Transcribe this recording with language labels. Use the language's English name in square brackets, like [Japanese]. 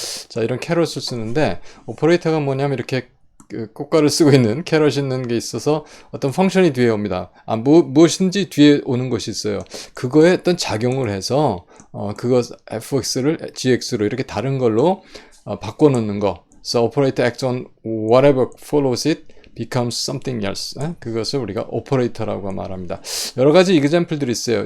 [Korean] 자, 이런 캐럿을 쓰는데 오퍼레이터가 뭐냐면 이렇게 그 꽃가를 쓰고 있는 캐럿이 있는 게 있어서 어떤 펑션이 뒤에 옵니다. 무엇인지 뒤에 오는 것이 있어요. 그거에 어떤 작용을 해서 그거 fx를 gx로 이렇게 다른 걸로 바꿔놓는 거. [English] So operator acts on whatever follows it becomes something else. [Korean] 그것을 우리가 오퍼레이터라고 말합니다. 여러 가지 이그젬플들이 있어요.